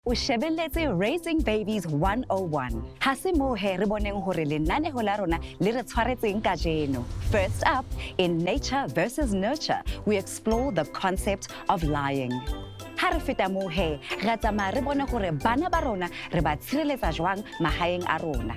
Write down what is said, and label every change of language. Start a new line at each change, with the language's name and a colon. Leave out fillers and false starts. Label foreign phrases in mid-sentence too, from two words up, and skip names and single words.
Southern Sotho: O shebelletse Raising Babies 101. Ha se mo he re boneng hore lenaneo la rona le re tshwaretseng kajeno.
English: First up, in Nature versus Nurture, we explore the concept of lying.
Southern Sotho: Ha re feta mo he, re tsamaya re bone hore bana ba rona re ba tshireletsa jwang mahaeng a rona.